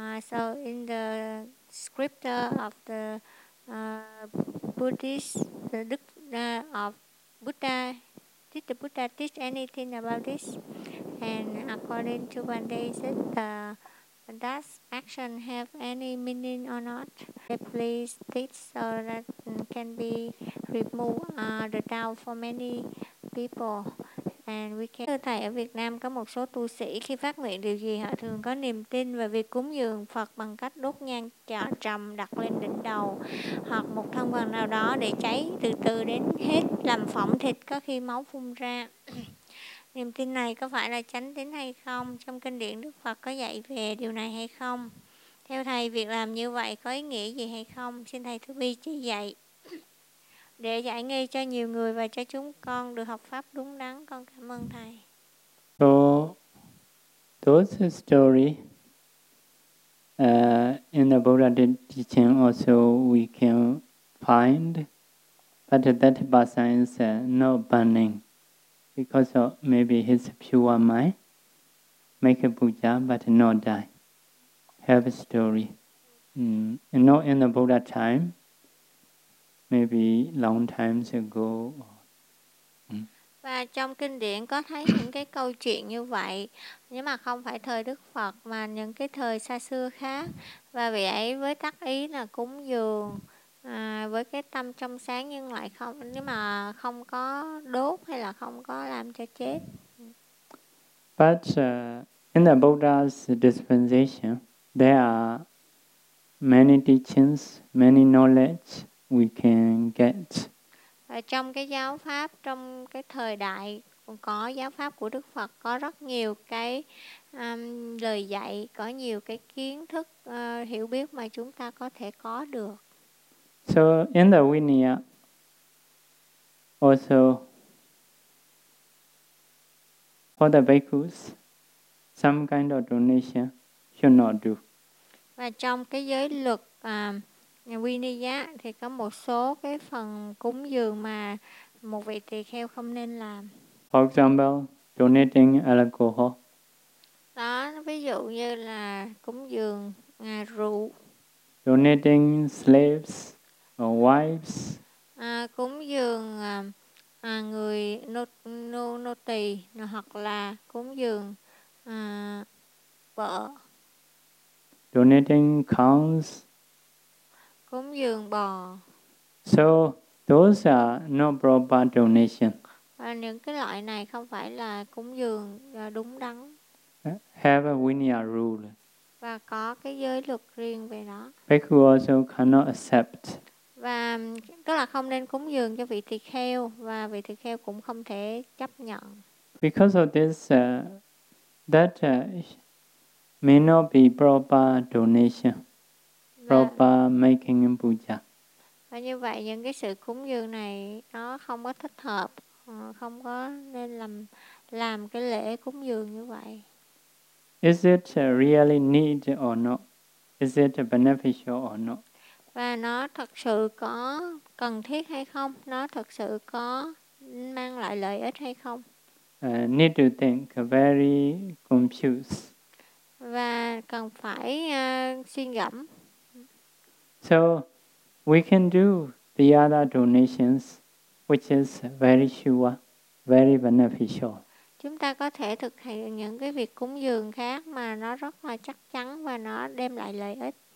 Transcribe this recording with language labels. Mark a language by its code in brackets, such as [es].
[en] So in the scripture of the Buddhist, the Buddha of Buddha, did the Buddha teach anything about this? And according to one day, is it does action have any meaning or not? Please teach so that can be remove the doubt for many people. And we can. [vi] Thưa thầy, ở Việt Nam có một số tu sĩ khi phát nguyện điều gì họ thường có niềm tin về việc cúng dường Phật bằng cách đốt nhang chợ trầm đặt lên đỉnh đầu hoặc một thân phần nào đó để cháy từ từ đến hết làm phỏng thịt, có khi máu phun ra. Niềm tin này có phải là chánh tín hay không? Trong kinh điển Đức Phật có dạy về điều này hay không? Theo thầy, việc làm như vậy có ý nghĩa gì hay không? Xin thầy Thư Vi chỉ dạy. Để giải nghi cho nhiều người và cho chúng con được học pháp đúng đắn, con cảm ơn thầy. [en] So, those story in the Buddha teaching also we can find, but that person is not burning because of maybe his pure mind make a puja but not die. Have a story. And not in the Buddha time. Maybe long times ago. [vi] Và trong kinh điển có thấy những cái câu chuyện như vậy, nhưng mà không phải thời Đức Phật mà những cái thời xa xưa khác. Và vị ấy với tác ý là cúng dường với cái tâm trong sáng nhưng lại không, nhưng mà không có đốt hay là không có làm cho chết. [en] But in the Buddha's dispensation, there are many teachings, many knowledge we can get. [vi] Và trong cái giáo pháp, trong cái thời đại có giáo pháp của Đức Phật, có rất nhiều cái lời dạy, có nhiều cái kiến thức hiểu biết mà chúng ta có thể có được. [en] So in the Vinaya also for the bhikkhus some kind of donation should not do. [vi] Và trong cái giới luật Vinaya thì có một số cái phần cúng dường mà một vị tỳ kheo không nên làm. [en] For example, donating alcohol. [vi] Đó, ví dụ như là cúng dường rượu. [en] Donating slaves or wives. [vi] Cúng dường người nô tỳ hoặc là cúng dường vợ. [en] Donating cows. [vi] Cúng dường bò. [en] So those are not proper donation. [vi] Và những cái loại này không phải là cúng dường đúng đắn. [en] Have a Vinaya rule. [vi] Và có cái giới luật riêng về đó. [en] Bhikkhu also cannot accept. [vi] Và tức là không nên cúng dường cho vị tỳ kheo và vị tỳ kheo cũng không thể chấp nhận. [en] Because of this, that may not be proper donation. Proper making puja. [vi] Và như vậy những cái sự cúng dường này nó không có thích hợp, không có nên làm làm cái lễ cúng dường như vậy. [en] Is it really need or not? Is it beneficial or not? [vi] Và nó thật sự có cần thiết hay không? Nó thật sự có mang lại lợi ích hay không? [en] Need to think very confused. [vi] Và cần phải suy ngẫm. [en] So we can do the other donations, which is very sure, very beneficial. [vi] Chúng ta có thể thực hiện những cái việc cúng dường khác mà nó rất là chắc chắn và nó đem lại lợi ích.